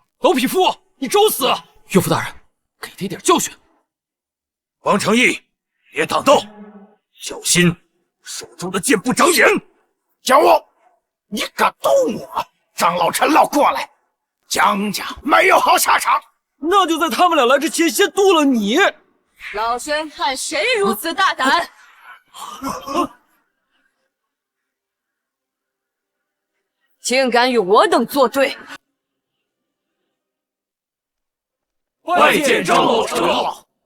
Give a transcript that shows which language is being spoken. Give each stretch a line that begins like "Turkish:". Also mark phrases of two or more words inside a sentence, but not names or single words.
Chinese: 老匹夫，你找死！岳父大人，給他一點教訓。王成義，別擋道，小心手中的劍不長眼。江武，你敢動我？張老陳老過來， 江家沒有好下場。那就在他們倆來之前先剁了你。老身看谁如此大膽！竟敢与我等作对！拜见张老陈老。